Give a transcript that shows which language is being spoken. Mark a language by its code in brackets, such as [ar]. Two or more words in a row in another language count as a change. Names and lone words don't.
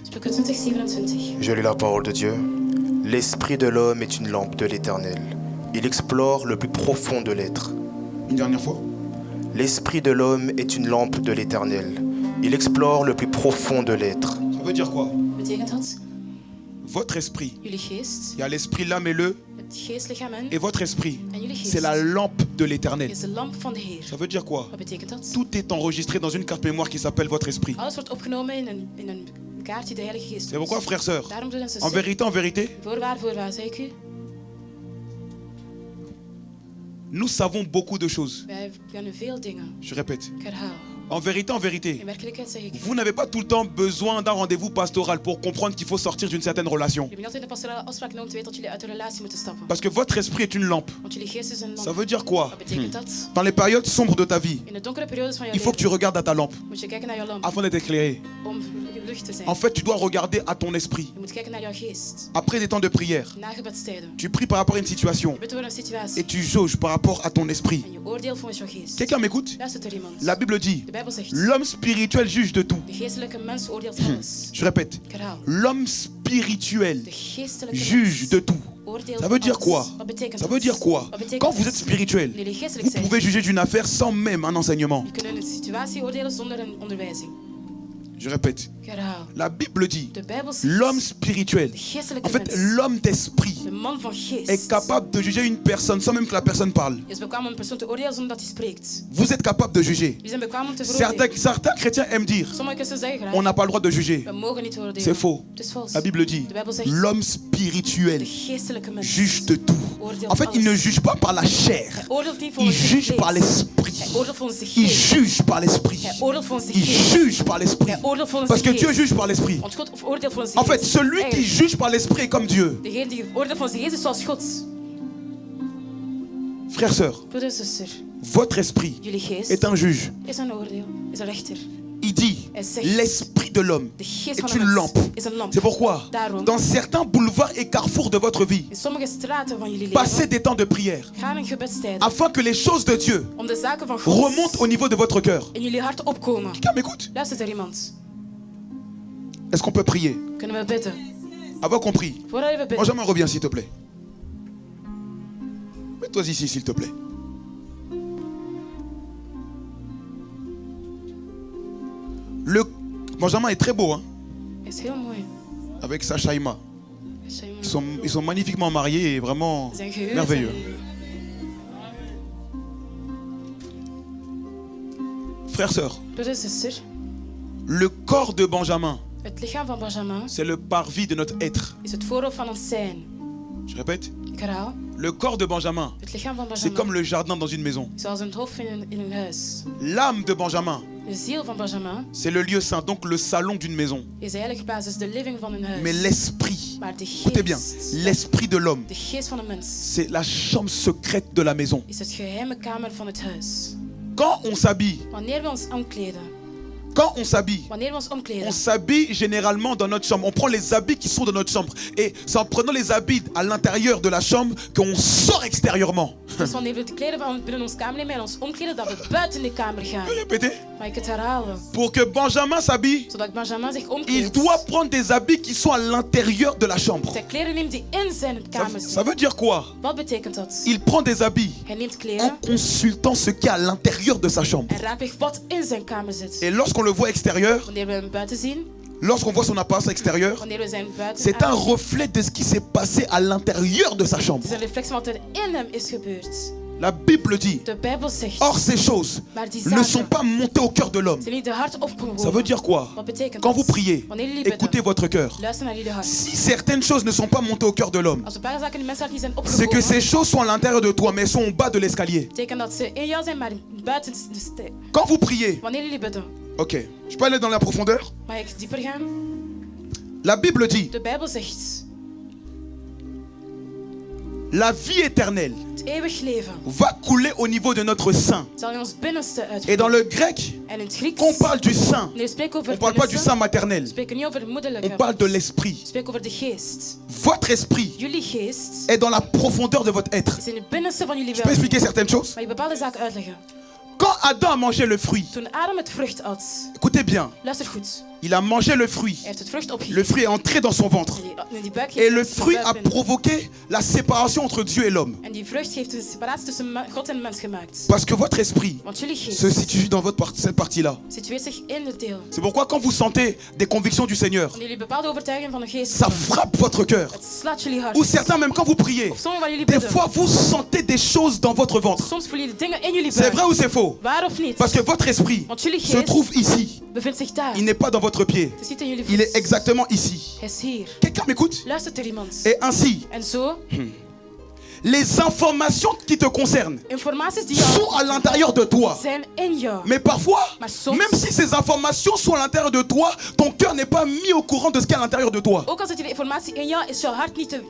[nl] Spreuken 20, 27. [fr] Je lis la parole de Dieu. L'esprit de l'homme est une lampe de l'Éternel. Il explore le plus profond de l'être. Une dernière fois. L'esprit de l'homme est une lampe de l'Éternel. Il explore le plus profond de l'être. Ça veut dire quoi? [nl] Betekent dat? [fr] Votre esprit. [nl] Jullie geest, [fr] Il y a l'esprit, l'âme et le. [nl] het geestlichaam en [fr] Et votre esprit, [nl] jullie [fr] c'est [nl] geest [fr] la lampe de l'Éternel. [nl] is de lamp van de Heer. [fr] Ça veut dire quoi? [nl] Wat betekent dat? [fr] Tout est enregistré dans une carte mémoire qui s'appelle votre esprit. [nl] Alles wordt opgenomen in een kaart die de Heilige Geest [fr] C'est pourquoi, frères, sœurs, [nl] Daarom, broeders en [fr] en vérité, [nl] voorwaar, zeg ik u, [fr] nous savons beaucoup de choses. [nl] wij kennen veel dingen. [fr] Je répète. [nl] Ik herhaal. [fr] En vérité, [nl] In werkelijkheid zeg ik u, [fr] vous n'avez pas tout le temps besoin d'un rendez-vous pastoral pour comprendre qu'il faut sortir d'une certaine relation. [nl] jullie hebben niet altijd een pastorale afspraak nodig om te weten dat jullie uit de relatie moeten stappen. [fr] Parce que votre esprit est une lampe. [nl] Want jullie geest is een [fr] Ça [nl] lamp. [fr] veut dire quoi? [nl] Wat betekent dat? [fr] Dans les périodes sombres de ta vie, [nl] In de donkere periodes van je [fr] il faut que tu [nl] leven [fr] regardes à ta lampe [nl] moet je kijken naar jouw lamp [fr] afin d'être éclairé. [nl] om lucht te zijn. [fr] En fait, tu dois regarder à ton esprit. [nl] Je moet kijken naar jouw geest. [fr] Après des temps de prière, [nl] Na gebedstijden. [fr] tu pries par rapport à une situation [nl] Je bidt over een situatie [fr] et tu jauges par rapport à ton esprit. [nl] en je oordeelt volgens jouw geest. [fr] Quelqu'un m'écoute? [nl] Luistert er iemand? [fr] La Bible dit, [nl] De Bijbel zegt, [fr] l'homme spirituel juge de tout. [nl] de geestelijke mens oordeelt alles. [fr] Je répète, [nl] Ik herhaal. [fr] l'homme spirituel [nl] De geestelijke [fr] juge [nl] mens [fr] de tout. [nl] oordeelt [fr] Ça veut dire [nl] alles. [fr] quoi? [nl] Wat betekent [fr] Ça [nl] dat? [fr] veut dire quoi? [nl] Wat betekent [fr] Quand [nl] dat? [fr] vous êtes spirituel, [nl] Wanneer jullie geestelijk [fr] vous [nl] zijn, [fr] pouvez juger d'une affaire sans même un enseignement. [nl] je kunt een situatie oordelen zonder een onderwijzing. [fr] Je répète, [nl] Ik herhaal. [fr] la Bible dit, [nl] De Bijbel zegt, [fr] l'homme spirituel, [nl] de geestelijke [fr] en fait [nl] mens, [fr] l'homme d'esprit, [nl] de man van geest, [fr] est capable de juger une personne sans même que la personne parle. [nl] is bekwaam om een persoon te oordelen zonder dat hij spreekt. [fr] Vous êtes capable de juger. [nl] Jullie zijn bekwaam om te veroordelen. [fr] Certains chrétiens aiment dire, [nl] Sommige christenen zeggen graag, [fr] on n'a pas le droit de juger. [nl] we mogen niet oordelen. [fr] C'est faux. [nl] Het is vals. [fr] La Bible dit, [nl] De Bijbel zegt, [fr] l'homme spirituel [nl] de geestelijke mens [fr] juge de tout. [nl] oordeelt [fr] En fait, il ne [nl] alles. [fr] juge pas par la chair. [nl] Hij oordeelt niet [fr] Il [nl] volgens zijn [fr] juge par [nl] vlees. [fr] l'esprit. [nl] Hij oordeelt volgens de [fr] Il [nl] geest. [fr] juge par l'esprit. [nl] Hij oordeelt volgens de [fr] Il [nl] geest. [fr] juge par l'esprit. [nl] Hij oordeelt volgens [fr] Parce [nl] de [fr] que Dieu [nl] geest. [fr] juge par l'esprit. [nl] Want God oordeelt volgens de [fr] En fait, [nl] geest. [fr] celui qui [nl] Eigenlijk, [fr] juge par l'esprit est comme Dieu. [nl] degene die oordeelt volgens de geest is zoals God. [fr] Frères, sœurs, [nl] Broeders en zusters, [fr] votre esprit [nl] jullie geest [fr] est un juge. [nl] is een oordeel, is een rechter. [fr] Il dit, [nl] Hij zegt, [fr] l'esprit de l'homme [nl] de geest [fr] est [nl] van [fr] une [nl] de [fr] lampe. [nl] mens is een lamp. [fr] C'est pourquoi, [nl] Daarom, [fr] dans certains boulevards et carrefours de votre vie, [nl] in sommige straten van jullie [fr] passez [nl] leven, [fr] des temps de prière [nl] gaan een gebedstijd [fr] afin que les choses de Dieu [nl] om de zaken van God [fr] remontent au niveau de votre cœur. [nl] in jullie hart opkomen. [fr] Quelqu'un m'écoute? [nl] Luistert er iemand? [fr] Est-ce qu'on peut prier? [nl] Kunnen we bidden? [fr] Avoir compris. [nl] Voordat we bidden, [fr] Benjamin, reviens s'il te plaît. Mets-toi ici s'il te plaît. Benjamin est très beau, hein, [nl] is heel mooi. [fr] avec sa Shaima. [nl] Zijn [fr] Ils sont magnifiquement mariés et vraiment [nl] gehuwd [fr] merveilleux. [nl] en- [fr] Frères, sœurs, [nl] Broeders en zusters, [fr] le corps de Benjamin [nl] Het lichaam van Benjamin [fr] c'est le parvis de notre être. [nl] is het voorhoofd van ons zijn. [fr] Je répète. [nl] Ik herhaal. [fr] Le corps de Benjamin, [nl] Het lichaam van [fr] c'est [nl] Benjamin [fr] comme le jardin dans une maison. [nl] is zoals een hoofd in een huis. [fr] L'âme de Benjamin, [nl] De ziel van Benjamin [fr] c'est le lieu saint, donc le salon d'une maison. [nl] is de heilige basis, de living van een huis. [fr] Mais l'esprit, [nl] Maar de [fr] écoutez bien, [nl] geest, [fr] l'esprit de l'homme, [nl] de geest van een mens, [fr] c'est la chambre secrète de la maison. [nl] is het geheime kamer van het huis. [fr] Quand on s'habille, [nl] Wanneer we ons omkleden, wanneer we ons omkleden, [fr] on s'habille généralement dans notre chambre. On prend les habits qui sont dans notre chambre. Et c'est en prenant les habits à l'intérieur de la chambre qu'on sort extérieurement. [nl] dus wanneer we de kleden van binnen ons kamer nemen en ons omkleden, dat we buiten de kamer gaan. [fr] Répétez. [nl] Maar ik het herhalen. [fr] Pour que Benjamin s'habille, [nl] Zodat Benjamin zich [fr] il [nl] omkleedt. [fr] doit prendre des habits qui sont à l'intérieur de la chambre. [nl] Zijn kleren neemt die in zijn kamer [fr] Ça [nl] zitten. [fr] veut dire quoi? [nl] Wat betekent dat? [fr] Il prend des habits [nl] Hij neemt [fr] en [nl] kleren [fr] consultant ce qu'il y a à l'intérieur de sa chambre. [nl] en raadpleegt wat in zijn kamer zit. [fr] Et lorsqu'on le voit extérieur, [nl] Wanneer we hem buiten zien, [fr] lorsqu'on voit son apparence extérieure, [nl] wanneer we zijn buiten [fr] c'est un [nl] aanzien, [fr] reflet de ce qui s'est passé à l'intérieur de sa chambre. [nl] het is een reflectie van wat er in hem is gebeurd. [fr] La Bible dit, [nl] De Bijbel zegt, [fr] or ces choses [nl] maar die [fr] ne sont [nl] zaken [fr] pas montées au cœur de l'homme. [nl] zijn niet de hart opgewogen. [fr] Ça veut dire quoi? [nl] Wat betekent [fr] Quand vous [nl] dat? [fr] priez, [nl] Wanneer jullie bidden, [fr] écoutez votre cœur. [nl] luister naar jullie hart. [fr] Si certaines choses ne sont pas montées au cœur de l'homme, [nl] Als een paar zaken in de mensheid niet zijn [fr] c'est que [nl] opgewogen, [fr] ces choses sont à l'intérieur de toi, mais elles sont au bas de l'escalier. [nl] betekent dat ze in jou zijn, maar buiten de stijl. [fr] Quand vous priez, [nl] Wanneer jullie bidden, [fr] ok, je peux aller dans la profondeur? [nl] mag ik dieper gaan? [fr] La Bible dit, [nl] De Bijbel zegt, [fr] la vie éternelle [nl] het eeuwig leven [fr] va couler au niveau de notre sein. [nl] zal in ons binnenste [fr] Et dans [nl] uitvloeien. [fr] le grec, [nl] En in het Grieks, [fr] quand on parle du sein, [nl] wanneer we spreken over [fr] on [nl] het [fr] ne parle pas du [nl] binnenste, [fr] sein maternel, [nl] we spreken niet over het moederlijke, [fr] on parle de [nl] we [fr] l'esprit. [nl] spreken over de geest. [fr] Votre esprit [nl] Jullie geest [fr] est dans la profondeur de votre être. [nl] is in het binnenste van jullie [fr] Je peux expliquer [nl] welzijn. [fr] certaines choses? [nl] Mag ik bepaalde zaken uitleggen? [fr] Quand Adam a mangé le fruit, [nl] Toen Adam het vrucht at, [fr] écoutez bien, [nl] luister goed, [fr] il a mangé le fruit. [nl] hij heeft het vrucht [fr] Le [nl] opgegeten. [fr] fruit est entré dans son ventre. [nl] In die buik [fr] Et [nl] heeft [fr] le [nl] het [fr] fruit [nl] zijn [fr] a [nl] buik binnen. [fr] provoqué la séparation entre Dieu et l'homme. [nl] En die vrucht heeft een separatie tussen God en de mens gemaakt. [fr] Parce que votre esprit [nl] Want jullie [fr] se [nl] geest [fr] situe dans cette partie-là. [nl] situeert zich in het deel. [fr] C'est pourquoi quand vous sentez des convictions du Seigneur, [nl] Wanneer jullie bepaalde overtuiging van de geest [fr] ça [nl] hebben, [fr] frappe votre cœur. [nl] het slaat jullie hart. [fr] Ou certains, même quand vous priez, [nl] Of sommigen van jullie [fr] des [nl] bidden. [fr] fois vous sentez des choses dans votre ventre. [nl] Soms voelen jullie dingen in jullie [fr] C'est [nl] buik. [fr] vrai ou c'est faux? [nl] Waar of niet? [fr] Parce que votre esprit [nl] Want jullie [fr] se [nl] geest [fr] trouve ici. [nl] bevindt zich daar. [fr] Il n'est pas dans votre pied. [nl] Het is niet in jullie [fr] Il est [nl] voet. [fr] exactement ici. [nl] Hij is hier. [fr] Quelqu'un m'écoute? [nl] Luistert er iemand? [fr] Et ainsi, [nl] En zo, [fr] les informations qui te concernent [nl] informaties die [fr] sont [nl] jou [fr] à l'intérieur de toi. [nl] zijn in jou. [fr] Mais parfois, [nl] Maar soms, [fr] même si ces informations sont à l'intérieur de toi, ton cœur n'est pas mis au courant de ce qu'il y a à l'intérieur de toi. [nl] ook al zit die informatie in jou, is jouw hart niet te